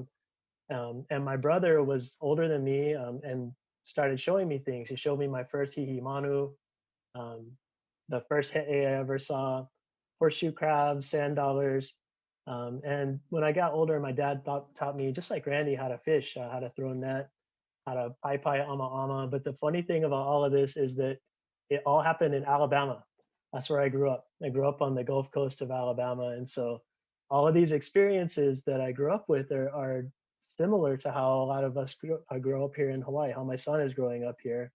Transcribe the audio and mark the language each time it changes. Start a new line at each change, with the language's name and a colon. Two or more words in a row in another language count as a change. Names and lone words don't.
English: And my brother was older than me, and started showing me things. He showed me my first
Hawaiian: hihi manu,
English: um, the first he'e I ever saw, horseshoe crabs, sand dollars. And when I got older, my dad taught me, just like Randy, how to fish, how to throw a net, how to
Hawaiian: pai ama ama.
English: But the funny thing about all of this is that it all happened in Alabama. That's where I grew up. I grew up on the Gulf Coast of Alabama. And so all of these experiences that I grew up with are similar to how a lot of us grow up here in Hawaii, how my son is growing up here.